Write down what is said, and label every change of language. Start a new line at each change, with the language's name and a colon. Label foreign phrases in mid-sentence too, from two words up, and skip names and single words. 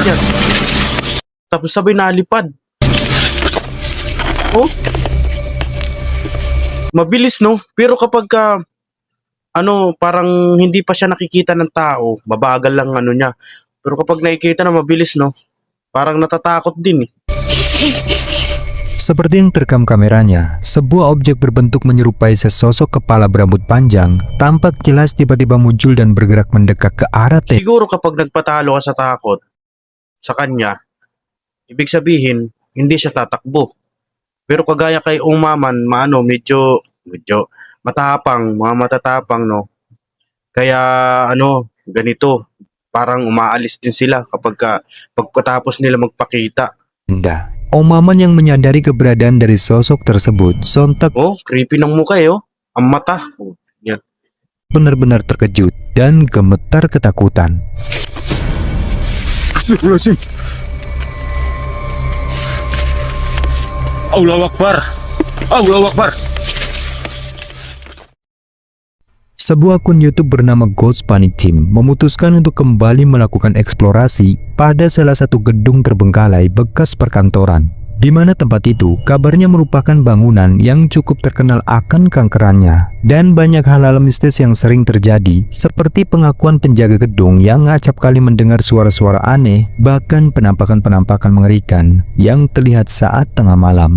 Filipino: Yan. Tapos sabay nalipad. Oh. Mabilis, no? Pero kapag parang hindi pa siya nakikita ng tao, mabagal lang ano niya. Pero kapag nakikita na mabilis, no? Parang natatakot din eh.
Indonesian: Seperti yang terekam kameranya, sebuah objek berbentuk menyerupai sesosok kepala berambut panjang tampak jelas tiba-tiba muncul dan bergerak mendekat ke arah tembok.
Filipino: Siguro kapag nagpatalo ka sa takot sa kanya, ibig sabihin, hindi siya tatakbo. Pero kagaya kay Umaman, medyo matapang, mga matatapang, no? Kaya, ganito, parang umaalis din sila pagkatapos nila magpakita.
Indonesian: Om Maman yang menyadari keberadaan dari sosok tersebut sontak
Filipino: Oh, creepy ng mukha ang mata. Oh, yan.
Indonesian: benar-benar terkejut dan gemetar ketakutan.
Arabic: أستغفر الله العظيم. الله أكبر. الله أكبر.
Indonesian: Sebuah akun YouTube bernama Ghost Panic Team memutuskan untuk kembali melakukan eksplorasi pada salah satu gedung terbengkalai bekas perkantoran, di mana tempat itu kabarnya merupakan bangunan yang cukup terkenal akan kankerannya dan banyak hal-hal mistis yang sering terjadi, seperti pengakuan penjaga gedung yang acap kali mendengar suara-suara aneh, bahkan penampakan-penampakan mengerikan yang terlihat saat tengah malam.